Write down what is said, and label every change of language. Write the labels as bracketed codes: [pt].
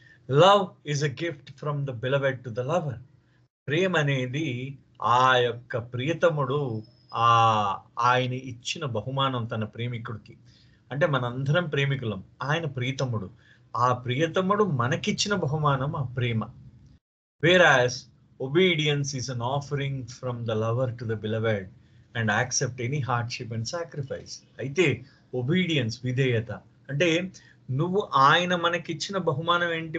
[en] Love is a gift from the beloved to the lover. [te] ప్రేమ అనేది ఆ యొక్క ప్రియతముడు ఆయన ఇచ్చిన బహుమానం తన ప్రేమికుడికి. అంటే మనందరం ప్రేమికులం, ఆయన ప్రియతముడు. ఆ ప్రియతముడు మనకిచ్చిన బహుమానం ఆ ప్రేమ. [en] Whereas obedience is an offering from the lover to the beloved and accept any hardship and sacrifice. [te] అయితే ఒబీడియన్స్, విధేయత అంటే నువ్వు ఆయన మనకిచ్చిన బహుమానం ఏంటి?